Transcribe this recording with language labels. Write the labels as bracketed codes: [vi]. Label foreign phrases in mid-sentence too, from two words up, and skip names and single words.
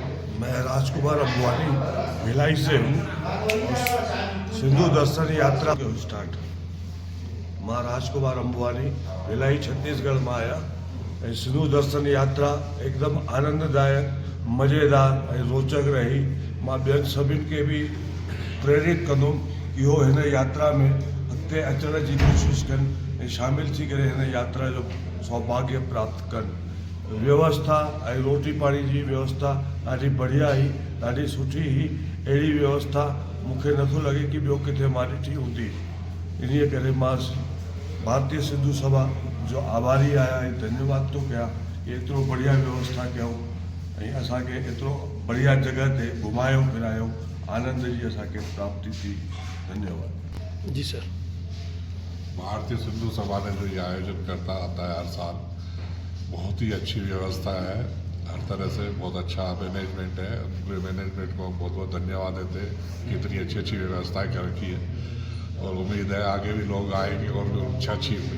[hi] मैं राजकुमार अम्बानी भिलाई से हूँ। [sd] सिंधु दर्शन यात्रा के स्टार्ट मां राजकुमार अम्बानी भिलाई छत्तीसगढ़ में आया। सिंधु दर्शन यात्रा एकदम आनंददायक, मज़ेदार ऐं रोचक रही। मां ॿियनि सभिनि खे बि प्रेरित कंदुमि कि हो हिन यात्रा में अॻिते अचण जी कोशिशि कनि ऐं शामिल थी करे हिन यात्रा जो सौभाग्य प्राप्त कनि। व्यवस्था ऐं रोटी पाणी जी व्यवस्था ॾाढी बढ़िया हुई, ॾाढी सुठी हुई। अहिड़ी व्यवस्था मूंखे नथो लॻे कि ॿियो किथे मां ॾिठी हूंदी। इन करे मां भारतीय सिंधु सभा जो आभारी आया ऐं धन्यवाद थो कयां कि एतिरो बढ़िया व्यवस्था कयूं ऐं असांखे एतिरो बढ़िया जगह ते घुमायो फिरायो, आनंद जी असांखे प्राप्ति थी। धन्यवाद [hi] जी सर। भारतीय सिंधु सभा ने जो ये आयोजन करता आता है हर साल, बहुत ही अच्छी व्यवस्था है। हर तरह से बहुत अच्छा मैनेजमेंट है। पूरे मैनेजमेंट को बहुत बहुत धन्यवाद देते हैं कि इतनी अच्छी अच्छी व्यवस्थाएं कर रखी है और उम्मीद है आगे भी लोग आएंगे और भी अच्छा अच्छी हुई।